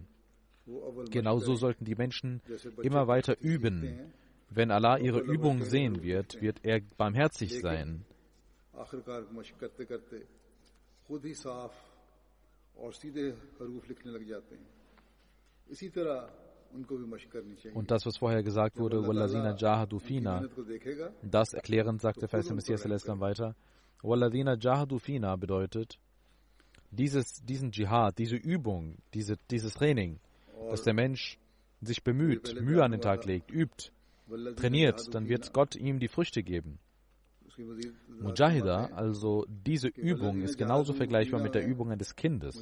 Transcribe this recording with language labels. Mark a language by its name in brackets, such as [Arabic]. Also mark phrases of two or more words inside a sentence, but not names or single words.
[German] Genauso sollten die Menschen immer weiter üben. Wenn Allah ihre Übung sehen wird, wird er barmherzig sein. Und das, was vorher gesagt wurde, [Arabic] والذين جاهدوا فينا, [German] das erklärend sagt der Vers Messias weiter, [Arabic] والذين جاهدوا فينا [German] bedeutet, diesen Dschihad, diese Übung, dieses Training, dass der Mensch sich bemüht, Mühe an den Tag legt, übt, trainiert, dann wird Gott ihm die Früchte geben. Mujahida, also diese Übung, ist genauso vergleichbar mit der Übung eines Kindes.